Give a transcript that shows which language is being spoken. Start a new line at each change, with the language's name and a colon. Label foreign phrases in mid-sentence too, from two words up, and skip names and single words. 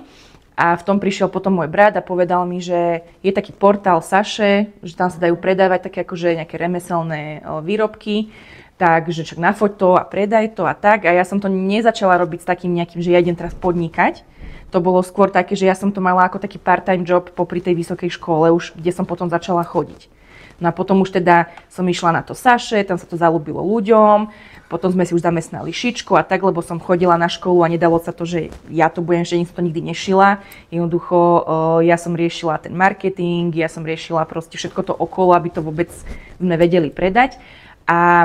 Slovak: A v tom prišiel potom môj brat a povedal mi, že je taký portál Saše, že tam sa dajú predávať také akože nejaké remeselné výrobky. Takže čak nafoť to a predaj to a tak. A ja som to nezačala robiť s takým nejakým, že ja idem teraz podnikať. To bolo skôr také, že ja som to mala ako taký
English: part-time job
Slovak: popri tej vysokej škole, už kde som potom začala chodiť. No a potom už teda som išla na to Saše, tam sa to zalúbilo ľuďom, potom sme si už zamestnali šičku a tak, lebo som chodila na školu a nedalo sa to, že ja to budem, že som to nikdy nešila. Jednoducho ja som riešila ten marketing, ja som riešila proste všetko to okolo, aby to vôbec sme vedeli predať.